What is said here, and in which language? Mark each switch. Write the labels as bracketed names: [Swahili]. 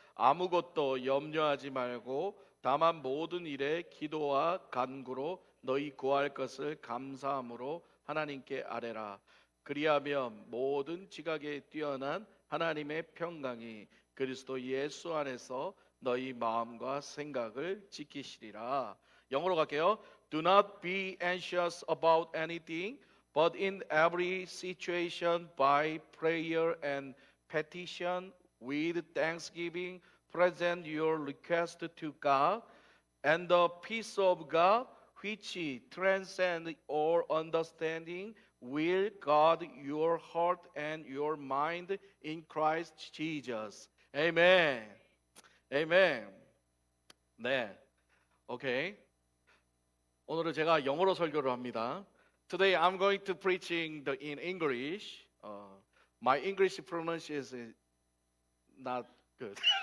[Korean] 아무것도 염려하지 말고 다만 모든 일에 기도와 간구로 너희 구할 것을 감사함으로 하나님께 아뢰라. 그리하면 모든 지각에 뛰어난 하나님의 평강이 그리스도 예수 안에서 너희 마음과 생각을 지키시리라. 영어로 갈게요. [English] Do not be anxious about anything, but in every situation by prayer and petition with thanksgiving present your request to God, and the peace of God which transcends all understanding will guard your heart and your mind in Christ Jesus. Amen. Amen. 네. 오케이. [Korean] 오늘은 제가 영어로 설교를 합니다. [English] Today I'm going to preaching in English. My English pronunciation is not good.